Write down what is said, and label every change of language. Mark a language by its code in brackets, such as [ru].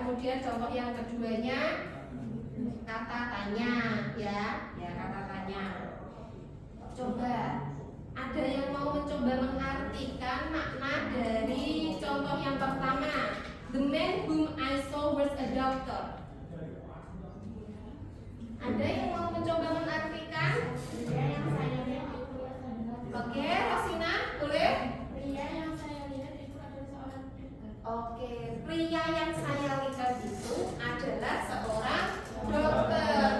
[id] Kemudian contoh yang keduanya kata tanya ya, kata tanya. Coba. Ada yang mau mencoba mengartikan makna dari contoh yang pertama. [en] The man whom I saw was a doctor. [id] Ada yang mau mencoba mengartikan? Pria yang saya lihat itu adalah Oke, Rosina, boleh? Pria yang saya lihat itu adalah seorang dokter. Oke, pria yang saya lihat itu adalah seorang dokter.